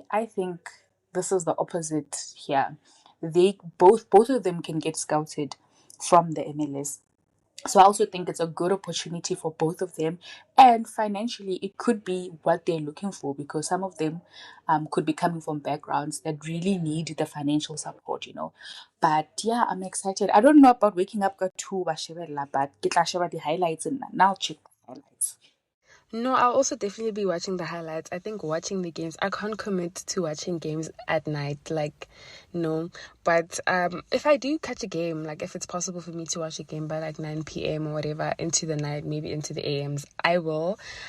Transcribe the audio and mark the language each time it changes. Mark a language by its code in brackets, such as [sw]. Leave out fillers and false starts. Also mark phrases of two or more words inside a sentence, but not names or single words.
[en] I think this is the opposite here. They both of them can get scouted from the MLS. So I also think it's a good opportunity for both of them, and financially it could be what they're looking for because some of them could be coming from backgrounds that really need the financial support, you know. But yeah, I'm excited. I don't know about waking up at 2 [st] ba shebella, [en] but [st] ke tla sheba [en] the highlights and now check the highlights. No, I'll also definitely be watching the highlights. I think watching the games, I can't commit to watching games at night, like, no. But if I do catch a game, like if it's possible for me to watch a game by like 9 p.m. or whatever, into the night, maybe into the AMs, I will.